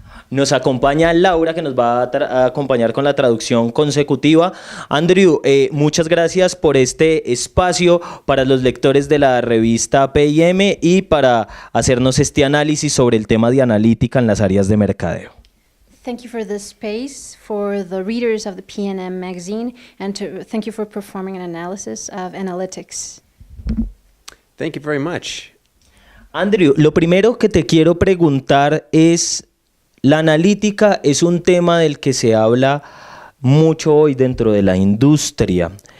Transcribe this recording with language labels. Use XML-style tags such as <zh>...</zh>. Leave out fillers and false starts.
<es>Nos acompaña Laura, que nos va a acompañar con la traducción consecutiva. Andrew, muchas gracias por este espacio para los lectores de la revista P&M y para hacernos este análisis sobre el tema de analítica en las áreas de mercadeo.</es> <en>Thank you for this space for the readers of the P&M magazine, and thank you for performing an analysis of analytics. Thank you very much.</en> <es>Andrew, lo primero que te quiero preguntar es, la analítica es un tema del que se habla mucho hoy dentro de la industria.</es>